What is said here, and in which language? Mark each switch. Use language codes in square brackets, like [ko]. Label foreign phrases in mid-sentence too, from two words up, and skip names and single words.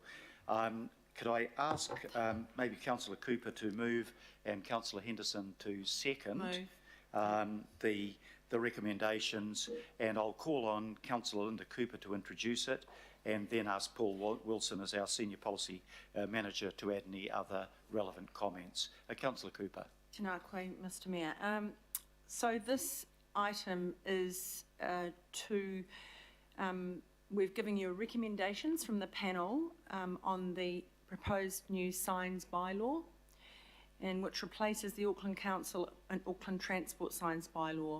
[en] Could I ask maybe Councillor Cooper to move and Councillor Henderson to second the recommendations, and I'll call on Councillor Linda Cooper to introduce it, and then ask Paul Wilson as our Senior Policy Manager to add any other relevant comments. Councillor Cooper. [mi] Tēnā koe, [en] Mr Mayor. So this item is we've given you recommendations from the panel on the proposed new signs bylaw, and which replaces the Auckland Council and Auckland Transport signs bylaw.